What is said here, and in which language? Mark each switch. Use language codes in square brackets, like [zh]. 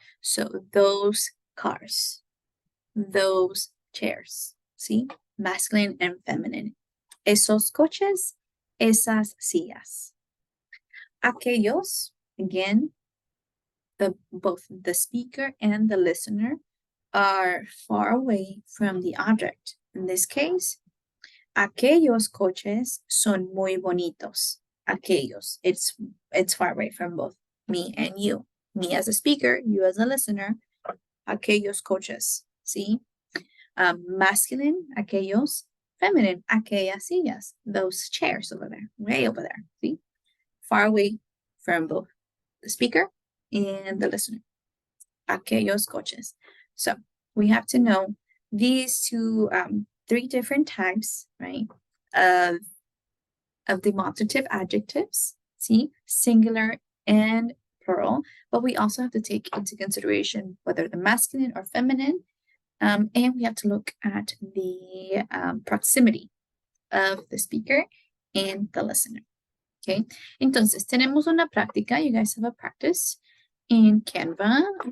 [en] So those cars. Those chairs. See? Masculine and feminine. [es] Esos coches. Esas sillas. [en] Aquellos, again, both the speaker and the listener are far away from the object. In this case, [es] aquellos coches son muy bonitos. [en] Aquellos, it's far away from both me and you. Me as a speaker, you as a listener. [es] Aquellos coches, ¿sí? Masculine, aquellos. [en] Feminine, [es] aquellas sillas. [en] Those chairs over there, way over there, ¿sí? Far away from both the speaker and the listener. Aquellos coches. So we have to know these two, 3 different types, right, of demonstrative adjectives, see, singular and plural, but we also have to take into consideration whether they're masculine or feminine, and we have to look at the proximity of the speaker and the listener. [es] Okay, entonces tenemos una práctica. [en] You guys have a practice in Canva.